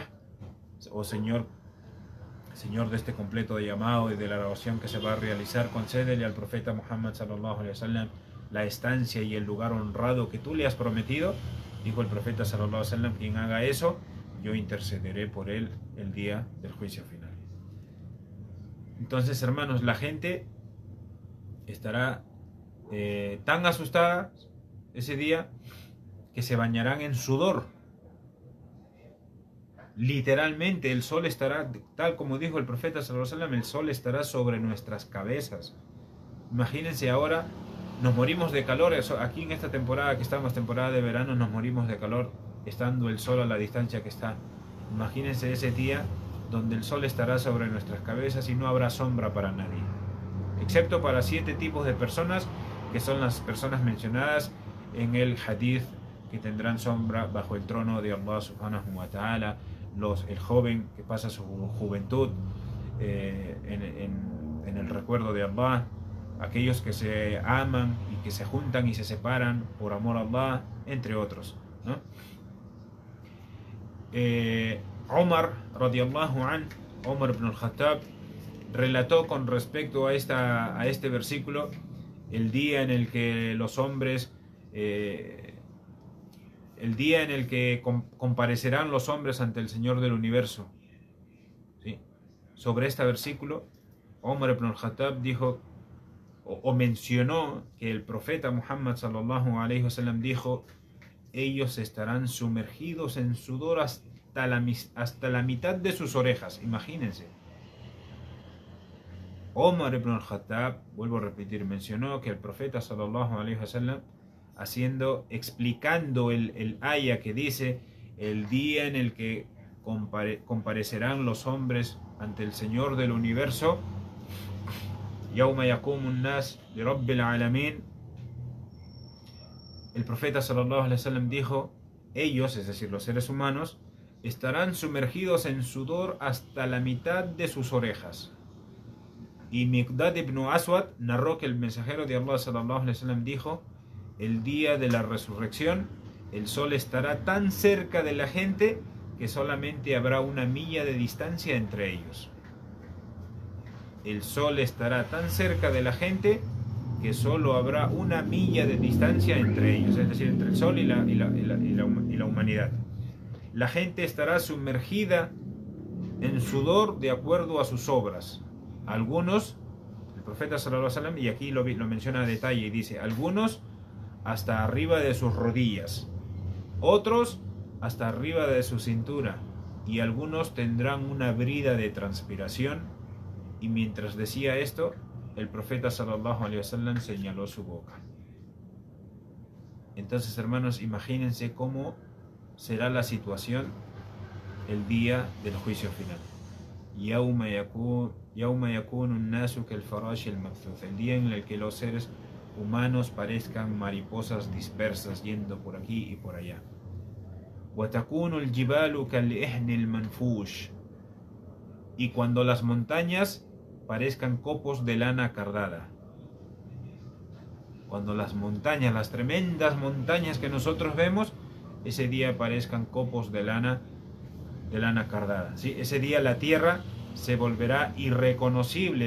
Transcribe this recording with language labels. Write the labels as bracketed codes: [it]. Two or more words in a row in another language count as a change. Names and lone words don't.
[es] Oh Señor de este completo llamado y de la oración que se va a realizar, concédele al profeta Muhammad [ar] صلى الله عليه وسلم [es] la estancia y el lugar honrado que tú le has prometido. Dijo el profeta [ar] صلى الله عليه وسلم, [es] quien haga eso, yo intercederé por él el día del juicio final. Entonces, hermanos, la gente estará tan asustada ese día que se bañarán en sudor. Literalmente, el sol estará, tal como dijo el profeta [ar] صلى الله عليه وسلم, [es] el sol estará sobre nuestras cabezas. Imagínense ahora, nos morimos de calor, aquí en esta temporada que estamos, temporada de verano, nos morimos de calor estando el sol a la distancia que está. Imagínense ese día donde el sol estará sobre nuestras cabezas y no habrá sombra para nadie, excepto para 7 tipos de personas, que son las personas mencionadas en el hadith, que tendrán sombra bajo el trono de Allah [ar] سبحانه وتعالى, [es] el joven que pasa su juventud en el recuerdo de Allah, aquellos que se aman y que se juntan y se separan por amor a Allah, entre otros, ¿no? Omar [ar] رضي الله عن, [es] Omar ibn al-Khattab, relató con respecto a este versículo el día en el que los hombres, el día en el que comparecerán los hombres ante el Señor del universo. ¿Sí? Sobre este versículo, Omar ibn al-Khattab dijo o mencionó que el profeta Muhammad [ar] صلى الله عليه وسلم [es] dijo, ellos estarán sumergidos en sudor hasta la mitad de sus orejas. Imagínense. Omar ibn al-Khattab, vuelvo a repetir, mencionó que el profeta [ar] صلى الله عليه وسلم, [es] explicando el aya que dice, el día en el que comparecerán los hombres ante el Señor del universo, [ar] يوم يقوم الناس لرب العالمين, [es] el profeta [ar] صلى الله عليه وسلم [es] dijo, ellos, es decir, los seres humanos, estarán sumergidos en sudor hasta la mitad de sus orejas. Y Miqdad ibn Aswad narró que el mensajero de Allah [ar] صلى الله عليه وسلم [es] dijo: el día de la resurrección, el sol estará tan cerca de la gente que solamente habrá una milla de distancia entre ellos. El sol estará tan cerca de la gente que solo habrá una milla de distancia entre ellos, es decir, entre el sol y la humanidad. La gente estará sumergida en sudor de acuerdo a sus obras. Algunos, el profeta [ar] صلى الله عليه وسلم, [es] y aquí lo menciona a detalle y dice, algunos hasta arriba de sus rodillas, otros hasta arriba de su cintura, y algunos tendrán una brida de transpiración. Y mientras decía esto, el profeta [ar] صلى الله عليه وسلم [es] señaló su boca. Entonces, hermanos, imagínense cómo será la situación el día del juicio final. [ar] يوم يكون الناس كالفراش المبثوث, [es] el día en el que los seres humanos parezcan mariposas dispersas yendo por aquí y por allá. [ar] وتكون الجبال كالعهن المنفوش, [es] y cuando las montañas parezcan copos de lana cardada. Cuando las montañas, las tremendas montañas que nosotros vemos, ese día parezcan copos de lana cardada. ¿Sí? Ese día la tierra se volverá irreconocible.